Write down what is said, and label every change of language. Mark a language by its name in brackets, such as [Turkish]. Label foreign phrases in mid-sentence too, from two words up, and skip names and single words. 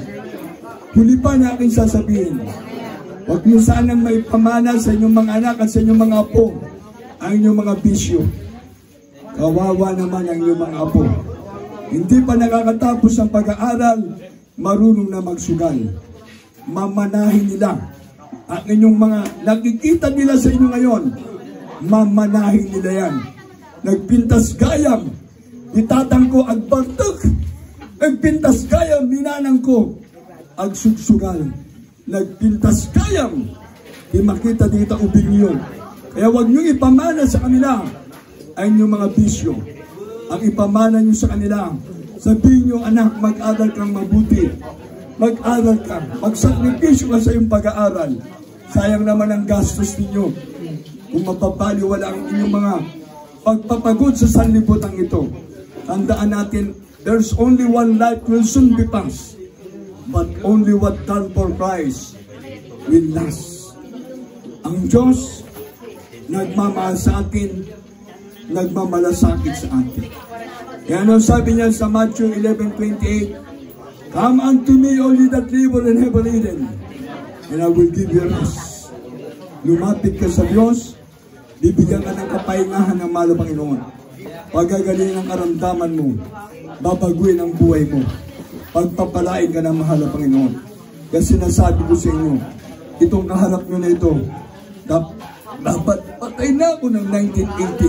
[Filipino] Huli pa na aking sasabihin, huwag mo sanang may pamana sa inyong mga anak at sa inyong mga apo ang inyong mga bisyo. Kawawa naman ang inyong mga apo. Hindi pa nakakatapos ang pag-aaral, marunong na magsugal. Mamanahin nila ang inyong mga nakikita nila sa inyo ngayon. Mamanahin nila yan. [Iloko] Nagpintas gayam, itatang ko agbartok. Nagpintas gayam, minanang ko agsugsugal. Nagpintas gayam, di makita dito ubing yun. [Filipino] Kaya huwag nyo ipamana sa kanila ay inyong mga bisyo. Ang ipamana nyo sa kanila, sabihin nyo, anak, mag-aral kang mabuti. Mag-aral ka, magsakripisyo ka sa iyong pag-aaral. Sayang naman ang gastos ninyo kung mapapaliwala ang inyong mga pagpapagod sa sanlibutan ito. Tandaan natin, [English] There's only one life will soon be past, but only what done for Christ will last. [Filipino] Ang Diyos, nagmamahal sa atin, nagmamalasakit sa atin. Kaya ano sabi niya sa Matthew 11:28, [English] "Come unto me, all ye that labor and heavy laden, and I will give you rest." [Filipino] Lumapit ka sa Diyos, bibigyan ka ng kapahingahan ng mahal na Panginoon. Pagagaling ang karamdaman mo, babaguhin ang buhay mo. Pagpapalain ka ng mahal na Panginoon. Kasi sinasabi ko sa inyo, itong kaharap nyo na ito, dapat patay na ako ng 1980.